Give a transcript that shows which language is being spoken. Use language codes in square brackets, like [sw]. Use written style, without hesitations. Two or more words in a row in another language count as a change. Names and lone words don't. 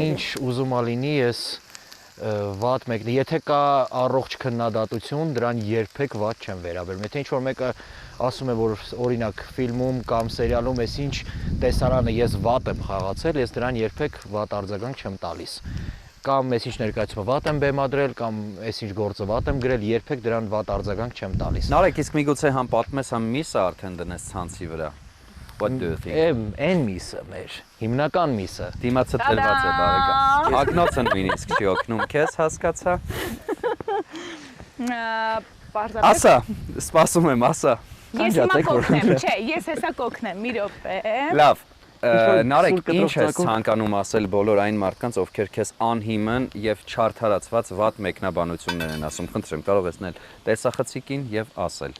[hy] ինչ ուզում ա լինի, ես վատ մեկն, եթե կա առողջ քննադատություն, դրան երբեք վատ չեմ վերաբերում։ Եթե ինչ-որ մեկը ասում է, որ օրինակ ֆիլմում կամ սերիալում ես ինչ տեսարանը ես վատ եմ խաղացել, ես դրան երբեք վատ արձագանք չեմ տալիս։ Կամ ես ինչ ներկայացումը վատ եմ բեմադրել, կամ ես ինչ գործը վատ եմ գրել, երբեք դրան վատ արձագանք չեմ տալիս։ Նարեկ, իսկ միգուցե համ պատմես, համ միսը արդեն դնես ցանցի վրա։ [en] What do you think? [hy] Այն միսը մեր, հիմնական միսը։ Դիմացը տրված է բարեկամ։ Ակնոցը նույնիսկ չի օգնում քեզ, հասկացա։ Պարզապես Ասա, սպասում եմ, ասա։ Ես հիմա կօգնեմ, չէ, ես հեսա կօգնեմ, մի րոպե։ Լավ։ Նարեկ, ինչ ես ցանկանում ասել բոլոր այն մարդկանց, ովքեր քեզ անհիմն եւ չարդարացված վատ մեկնաբանություններ են ասում։ Խնդրեմ, կարող ես նել տեսախցիկին եւ ասել։